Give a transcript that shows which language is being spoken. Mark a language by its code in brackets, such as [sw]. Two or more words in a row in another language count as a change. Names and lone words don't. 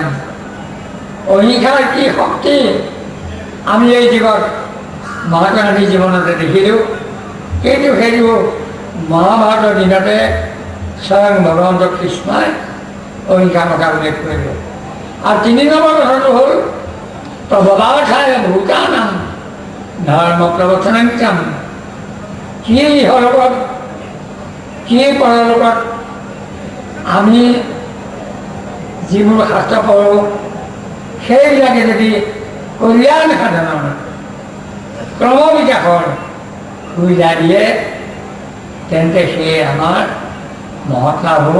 [as] অহিংসাৰ কি শক্তি আমি এই যুগত মহাত্মা গান্ধী জীৱনতে দেখিলোঁ। কিন্তু সেইটো মহাভাৰতৰ দিনতে স্বয়ং ভগৱন্ত কৃষ্ণই অহিংসাৰ কথা উল্লেখ কৰিলে। আৰু 3 নম্বৰ কথাটো হ'ল [sa] प्रभवार्थाय भूतानां धर्म प्रवर्तनार्थं [as] কি ইহলোকত কি পৰলোকত আমি যিবোৰ শাস্ত্ৰ পঢ়োঁ সেইবিলাকে যদি কল্যাণ সাধনৰ ক্ৰমবিকাশৰ সুবিধা দিয়ে তেন্তে সেই আমাৰ মহৎ লাভ হ'ব।